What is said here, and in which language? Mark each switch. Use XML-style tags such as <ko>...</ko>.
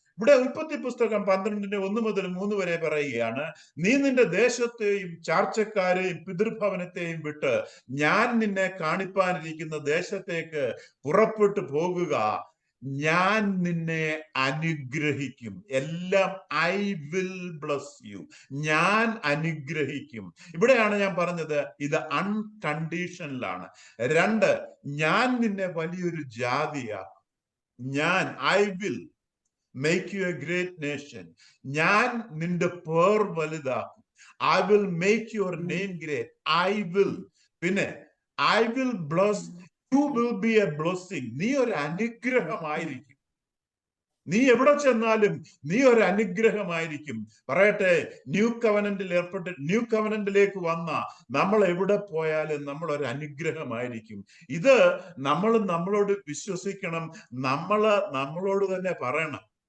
<ml>ഇവിടെ ഉൽപ്പത്തി പുസ്തകം 12:1 മുതൽ 3 വരെ പറയുകയാണ്, നീ നിന്റെ ദേശത്തെയും ചാർച്ചക്കാരെയും പിതൃഭവനത്തെയും വിട്ട് ഞാൻ നിന്നെ കാണിപ്പാനിരിക്കുന്ന ദേശത്തേക്ക് പുറപ്പെട്ടു പോകുക. ഞാൻ നിന്നെ അനുഗ്രഹിക്കും. എല്ലാം</ml> <en>I will bless you.</en> <ml>ഞാൻ അനുഗ്രഹിക്കും. ഇവിടെയാണ് ഞാൻ പറഞ്ഞത്, ഇത് അൺകണ്ടീഷണലാണ്. 2, ഞാൻ നിന്നെ വലിയൊരു ജാതിയാക്കും.</ml> <en>ഞാൻ I will make you a great nation.</en> <ml>ഞാൻ നിന്റെ പേർ വലുതാക്കും.</ml> <en>I will make your name great. I will. പിന്നെ I will bless. You will be a blessing.</en> <ml>നീ ഒരു അനുഗ്രഹമായിരിക്കും. നീ എവിടെ ചെന്നാലും നീ ഒരു അനുഗ്രഹമായിരിക്കും. പറയട്ടെ, ന്യൂ കവനന്റിലേക്ക് വന്ന നമ്മൾ എവിടെ പോയാലും നമ്മൾ ഒരു അനുഗ്രഹമായിരിക്കും. ഇത് നമ്മൾ നമ്മളോട് വിശ്വസിക്കണം. നമ്മളോട് തന്നെ പറയണം.</ml>